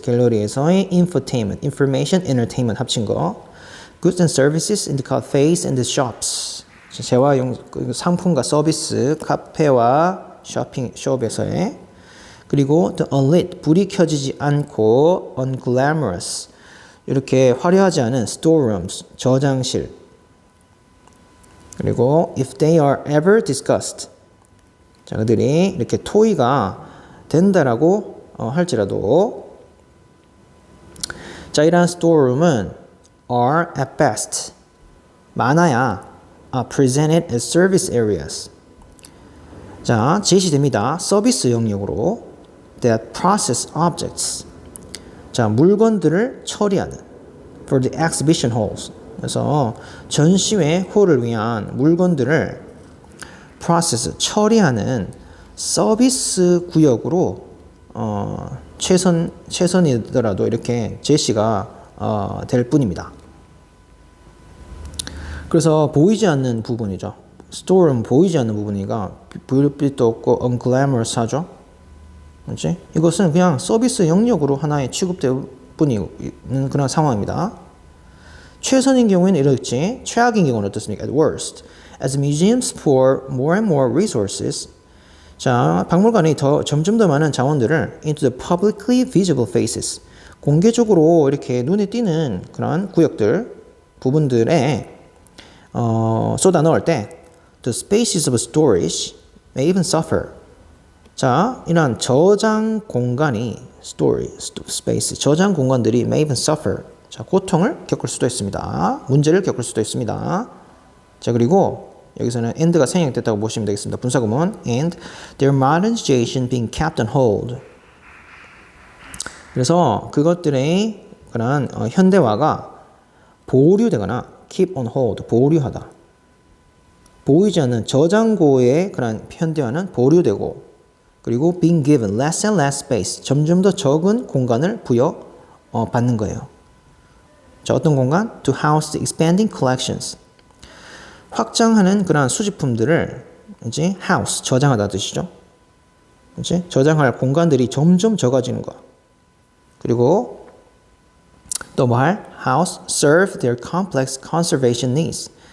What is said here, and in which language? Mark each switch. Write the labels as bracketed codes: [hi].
[ko] 갤러리에서의 infotainment, information, entertainment 합친 거. [en] goods and services in the cafes and the shops. [ko] 재화용 상품과 서비스, 카페와 쇼핑숍에서의. 그리고 [en] the unlit, [ko] 불이 켜지지 않고 unglamorous, 이렇게 화려하지 않은 storerooms, 저장실. [en] 그리고 if they are ever discussed, [ko] 자, 그들이 이렇게 토의가 된다라고 할지라도, [en] 자, 이러한 storeroom은 are at best, [ko] 많아야 [en] presented as service areas. [ko] 자, 제시됩니다. 서비스 영역으로 [en] that process objects. [ko] 자, 물건들을 처리하는 [en] for the exhibition halls. [ko] 그래서 전시회 홀을 위한 물건들을 process, 처리하는 서비스 구역으로 최선이더라도 이렇게 제시가 될 뿐입니다. 그래서 보이지 않는 부분이죠. 스토어는 보이지 않는 부분이니까 불빛도 없고 unglamourous 그렇지? 이것은 그냥 서비스 영역으로 하나의 취급될 뿐인 그런 상황입니다. 최선인 경우에는 이렇지, 최악인 경우는 어떻습니까? [en] At worst, as museums pour more and more resources, [ko] 자, 박물관이 점점 더 많은 자원들을 [en] into the publicly visible faces, [ko] 공개적으로 이렇게 눈에 띄는 그런 구역들, 부분들에 쏟아 넣을 때 [en] the spaces of storage may even suffer. [ko] 자, 이러한 저장 공간이 space, 저장 공간들이 [en] may even suffer. [ko] 자, 고통을 겪을 수도 있습니다. 문제를 겪을 수도 있습니다. 자, 그리고 여기서는 and가 생략됐다고 보시면 되겠습니다. [en] 분사구문 and their modernization being kept on hold. [ko] 그래서 그것들의 그런 현대화가 보류되거나 [en] keep on hold, [ko] 보류하다. 보이지 않는 저장고의 그런 현대화는 보류되고, 그리고 [en] being given less and less space, [ko] 점점 더 적은 공간을 부여받는 거예요. 자, 어떤 공간? [en] To house the expanding collections. [ko] 확장하는 그러한 수집품들을 이제 house, 저장하다 뜻이죠. 이제 저장할 공간들이 점점 적어지는 거. 그리고 또 뭐 할? [en] House serve their complex conservation needs.